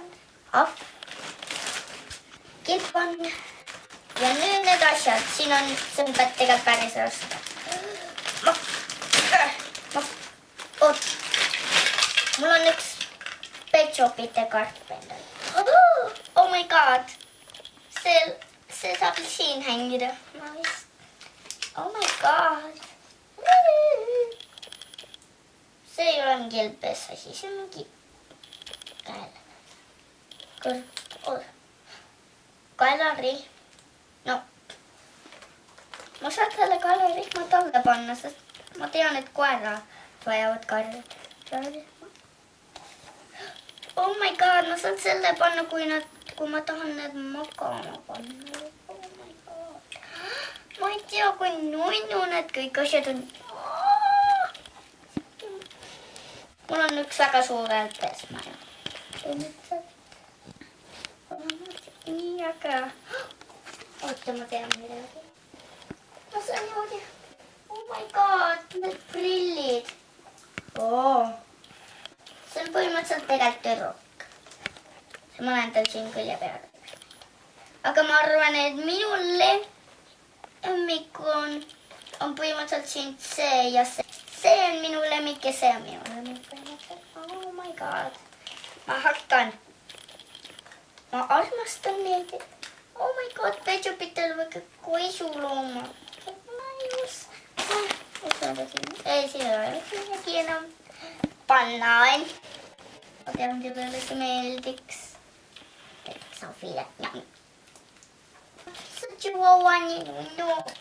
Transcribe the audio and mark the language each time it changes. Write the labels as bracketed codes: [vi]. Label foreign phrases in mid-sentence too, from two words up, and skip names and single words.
[et] Ahv. Kilpan. Ja nüüd need asjad. Siin on, see on tegelikult päris raske. Oot. Mul on üks Pet Shopite karp endal. [en] Oh my god. [et] See saab siin hängida. [en] Oh my god. [et] See ei ole mingi LPS asi, see on mingi kaelari. No, ma saan selle kaelarihma talle panna, sest ma tean, et koerad vajavad kaelari. [en] Oh my god, [et] ma saan selle panna, kui ma tahan need magama panna. [en] Oh my god. [et] Ma ei tea, kui nunnu need kõik asjad on. Mul on üks väga suur LPS maja. Nii äge. Oota, ma tean midagi. Ma saan niimoodi. [en] Oh my god, [et] need prillid. See on põhimõtteliselt tegelikult tüdruk. Ma olen tal siin külje peal. Aga ma arvan, et minu lemmik on põhimõtteliselt siin see ja see. See on minu lemmik ja see on minu lemmik põhimõtteliselt. [en] Oh my god. [et] Ma armastan neid. [en] Oh my god, [et] Pet Shopitel või koisulooma. Ma just. Ei, siin ei ole midagi enam. Banaan. Ma tean, kellele see meeldiks. Sofile. See Chihuahua nii nunnu.